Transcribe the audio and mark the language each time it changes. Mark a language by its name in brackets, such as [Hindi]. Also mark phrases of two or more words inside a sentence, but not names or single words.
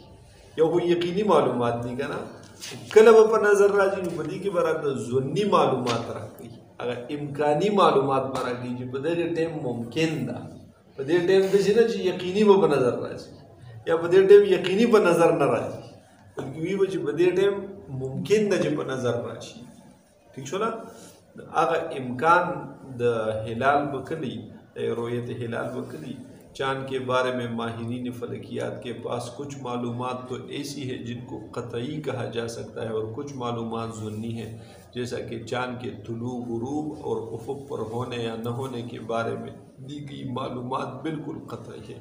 [Pashto] یو خو یقیني معلومات دي که نه، کله به په نظر راځي نو په دې کې به راته ظني معلومات راکوي، هغه امکاني معلومات به راکوي چې په دغه ټایم ممکن ده. په دې ټایم داسې نه چې یقیني به په نظر راځي یا په دې ټایم یقیني په نظر نه راځي، بلکې وي به چې په دې ټایم ممکن ده چې په نظر راشي. ٹھیک شو نا. هغه امکان د هلال بکلی رویت هلال بکلی. [Urdu] چاند کے بارے میں ماہرین فلکیات کے پاس کچھ معلومات تو ایسی ہے جن کو قطعی کہا جا سکتا ہے اور کچھ معلومات ظنی ہے، جیسا کہ چاند کے طلوع غروب اور افق پر ہونے یا نہ ہونے کے بارے میں دی گئی معلومات بالکل قطعی ہے.